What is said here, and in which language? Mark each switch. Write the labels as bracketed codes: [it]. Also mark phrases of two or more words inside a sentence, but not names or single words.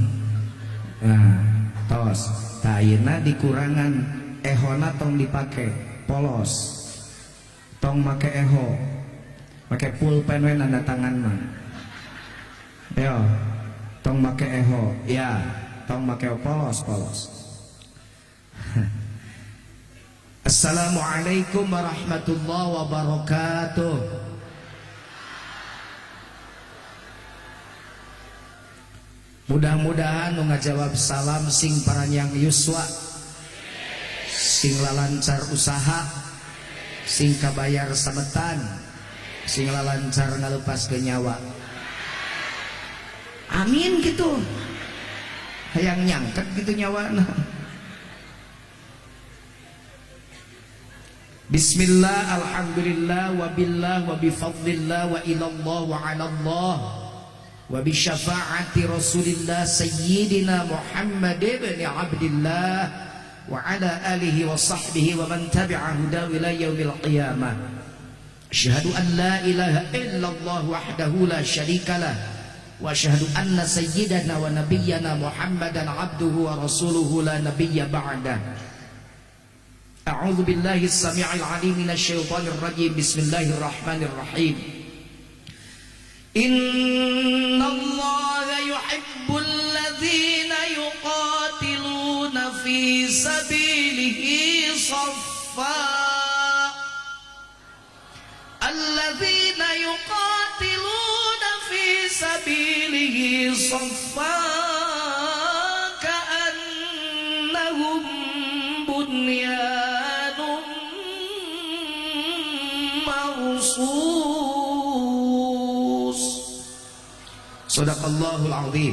[su] Nah, tos tah ayeuna dikurangan ehona tong dipake polos. Tong make eho. Make pulpen we nanda tangan mah. Yo, tong make eho. Ya, tong make polos. [ar] السلام عليكم ورحمة الله وبركاته. [su] Mudah-mudahan nu ngajawab salam sing paranyang yuswa, sing lalancar usaha, sing kabayar sabetan, sing lalancar ngalepas ke nyawa. Amin gitu. Hayang nyangket gitu nyawana. [ar] بسم الله، الحمد لله، وبالله، وبفضل الله، وإلى الله، وعلى الله، وبشفاعة رسول الله سيدنا محمد بن عبد الله، وعلى آله وصحبه ومن تبعه إلى يوم القيامة. أشهد أن لا إله إلا الله وحده لا شريك له، وأشهد أن سيدنا ونبينا محمدا عبده ورسوله لا نبي بعده. أعوذ بالله السميع العليم من الشيطان الرجيم. بسم الله الرحمن الرحيم. إن الله يحب الذين يقاتلون في سبيله صفا. الذين يقاتلون في سبيله صفا كأنهم بنيان صدق الله العظيم.